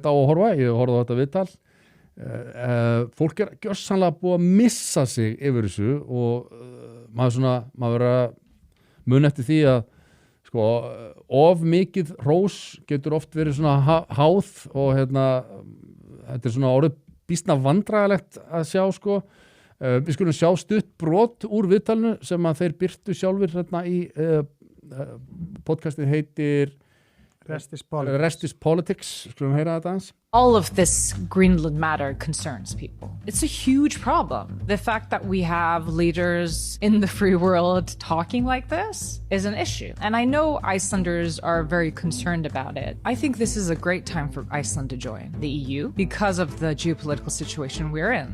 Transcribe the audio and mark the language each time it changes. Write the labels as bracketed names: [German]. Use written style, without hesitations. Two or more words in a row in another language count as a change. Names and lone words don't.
[Icelandic] á að horfa ég horfði á þetta viðtal fólk gjörsamlega búið að missa sig yfir þessu og maður verður að mun eftir því að sko, of mikið hrós getur oft verið svona háð og þetta svona orðið býsna vandræðalegt að sjá sko við skulum sjá stutt brot úr viðtalinu sem að þeir birtu sjálfur í podcastið heitir Rest is Politics. Skulum heyra þetta aðeins. [English] All of this Greenland matter concerns people. It's a huge problem. The fact that we have leaders in the free world talking like this is an issue. And I know Icelanders are very concerned about it. I think this is a great time for Iceland to join the EU because of the geopolitical situation we're in.